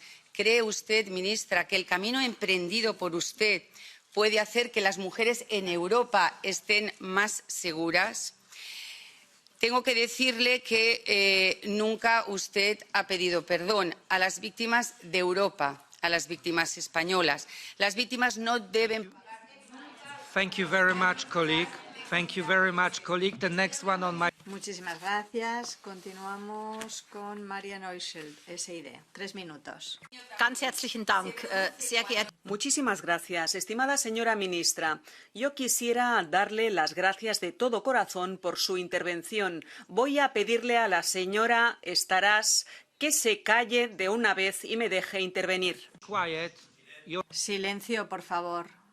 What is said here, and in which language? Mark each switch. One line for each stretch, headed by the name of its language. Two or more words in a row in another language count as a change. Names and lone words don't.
Spanish: ¿Cree usted, ministra, que el camino emprendido por usted puede hacer que las mujeres en Europa estén más seguras? Tengo que decirle que nunca usted ha pedido perdón a las víctimas de Europa, a las víctimas españolas. Las víctimas no deben pagar.
English: Thank you very much, colleague. Thank you very much, colleague. The next one on my...
Spanish: Muchísimas gracias. Continuamos con Maria Neuschel, SID. 3 minutos.
German: Ganz herzlichen Dank, sehr geehrte.
Spanish: Muchísimas gracias, estimada señora ministra. Yo quisiera darle las gracias de todo corazón por su intervención. Voy a pedirle a la señora Estaràs que se calle de una vez y me deje intervenir.
English: Quiet.
Spanish: Silencio, por favor.